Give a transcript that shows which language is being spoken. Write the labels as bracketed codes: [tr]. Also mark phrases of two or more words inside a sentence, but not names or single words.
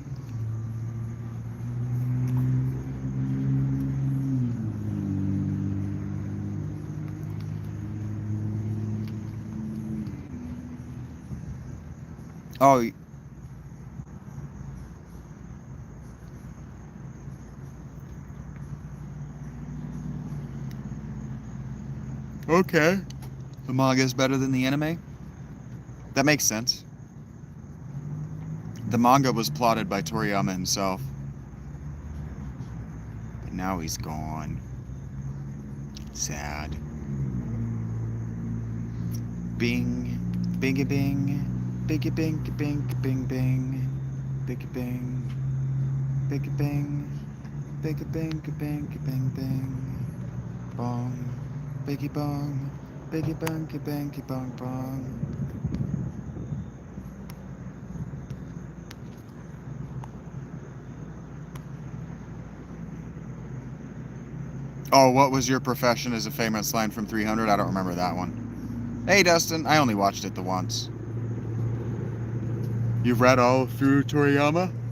[en] Oh, okay. The manga is better than the anime? That makes sense. The manga was plotted by Toriyama himself. But now he's gone. Sad. Bing, bingy bing, biggy bing, bing, bing, bing, biggy bing, biggy bing, biggy bing, bing, bing, bing, bong, biggy bong, biggy bang, bang, bong, bong. Oh, what was your profession as a famous line from 300? I don't remember that one. Hey, Dustin. I only watched it the once. You've read all through Toriyama?